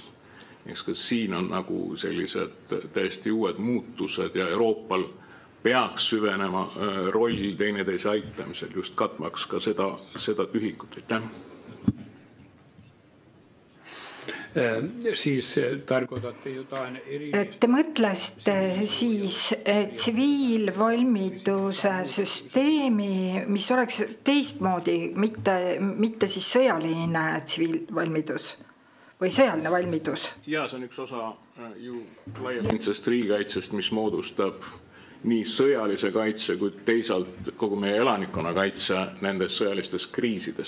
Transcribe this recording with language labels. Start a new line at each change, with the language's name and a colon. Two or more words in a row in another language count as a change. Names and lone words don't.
Estonian: Eks ka siin on nagu sellised täiesti uued muutused ja Euroopal peaks süvenema roll teineteise aitamisel, just katmaks ka seda tühikut.
Finnish: Siis tarkoitatte jotain erillistä.
Estonian: Te mõtlesite siis tsiviilvalmiduse süsteemi, mis oleks teistmoodi, mitte siis sõjaline tsiviilvalmidus või sõjaline valmidus? Jaa, see on üks osa ju laiapindsest riigikaitsest, mis moodustab nii sõjalise kaitse kui teisalt kogu meie elanikkonnakaitse nendes sõjalistes kriisides.